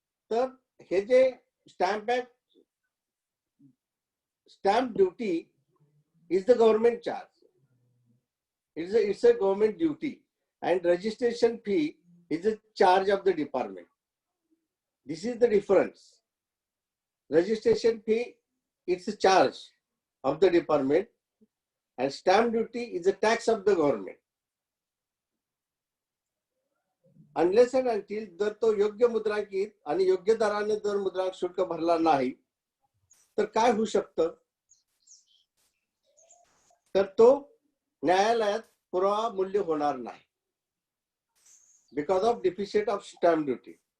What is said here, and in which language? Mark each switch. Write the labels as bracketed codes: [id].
[mr] तर हे जे [en] Stamp act, stamp duty is the government charge. It's a government duty and registration fee is a charge of the department. This is the difference. Registration fee, it's a charge of the department and stamp duty is a tax of the government. Unless and until [mr] जर तो योग्य मुद्रांकित आणि योग्य दराने जर मुद्रांक शुल्क भरला नाही तर काय होऊ शकतं, तर तो न्यायालयात पुरावा मूल्य होणार नाही [en] because of deficit of stamp duty.